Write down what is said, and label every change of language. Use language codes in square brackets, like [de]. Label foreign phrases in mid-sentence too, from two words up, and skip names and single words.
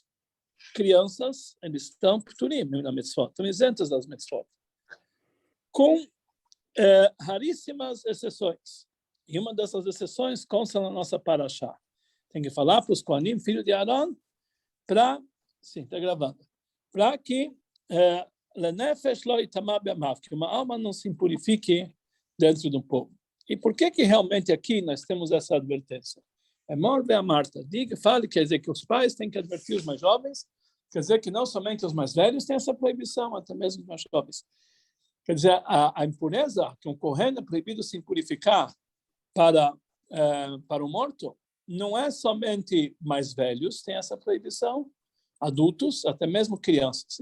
[pt] Crianças, eles estão pturim na mitzvot, estão isentas das mitzvot. Com raríssimas exceções. E uma dessas exceções consta na nossa Parashá. Tem que falar para os Kohanim, filho de Aaron, para... Sim, está gravando. Para que [he] לנפש לא יטמא בעמיו, [pt] que uma alma não se impurifique dentro do povo. E por que realmente aqui nós temos essa advertência? [he] אמור ואמרת. [pt] Diga, fale, quer dizer que os pais têm que advertir os mais jovens, quer dizer que não somente os mais velhos têm essa proibição, até mesmo os mais jovens. Quer dizer, a impureza, que um Kohen é proibido se impurificar para o morto, não é somente mais velhos têm essa proibição, adultos, até mesmo crianças.